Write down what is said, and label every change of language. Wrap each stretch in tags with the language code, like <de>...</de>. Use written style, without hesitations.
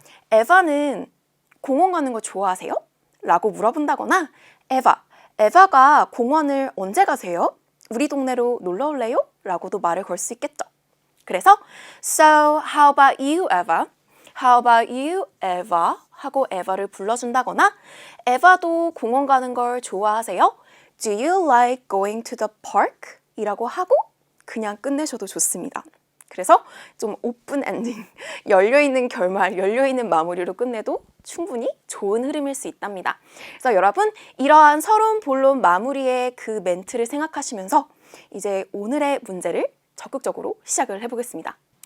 <ko>에바는 공원 가는 거 좋아하세요? 라고 물어본다거나 에바가 공원을 언제 가세요? 우리 동네로 놀러 올래요? 라고도 말을 걸 수 있겠죠. 그래서</ko> <en>So how about you, Eva? How about you, Eva?</en> <ko>하고 에바를 불러준다거나 에바도 공원 가는 걸 좋아하세요?</ko> <en>Do you like going to the park?</en> <ko>이라고 하고 그냥 끝내셔도 좋습니다. 그래서 좀 오픈 엔딩, 열려있는 결말, 열려있는 마무리로 끝내도 충분히 좋은 흐름일 수 있답니다. 그래서 여러분 이러한 서론, 본론, 마무리의 그 멘트를 생각하시면서 이제 오늘의 문제를 적극적으로 시작을 해보겠습니다.</ko>